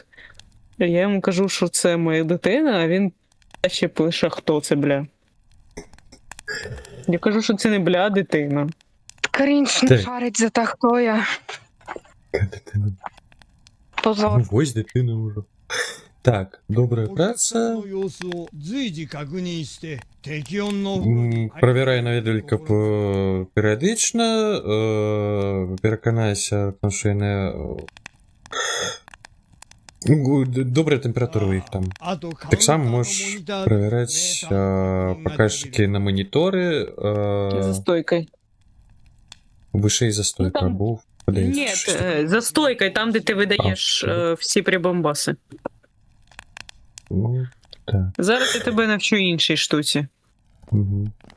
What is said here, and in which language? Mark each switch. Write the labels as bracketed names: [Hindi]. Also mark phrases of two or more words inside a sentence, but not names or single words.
[Ukrainian] Я йому кажу, що це моя дитина, а він ще пише, хто це, бля. Я кажу, що це не бля, дитина. Крінж не Так. шарить за те, хто я. Дитина. Позор. Ну, ось дитина вже. Так, добра [Japanese] お客さん [Ukrainian] праця. [Japanese] の様子を随時確認して適温のお風呂に [Ukrainian] Провіряй навідувалька періодично. Переконайся, тому що я не... Добра температура у їх там. [Japanese] あとカウンタ [Ukrainian] Так [Japanese] ー [Ukrainian] само [Japanese] のモニ [Ukrainian] можеш [Japanese] ターで [Ukrainian] проверять [Japanese] メーターの確認ができる [Ukrainian] показчики на монітори. За стойкою. Вище за стойка, там- був. Ні, за стойкою, там, де ти видаєш всі прибамбаси. Ну, так. Зараз я тебе навчу іншій штуці. Угу.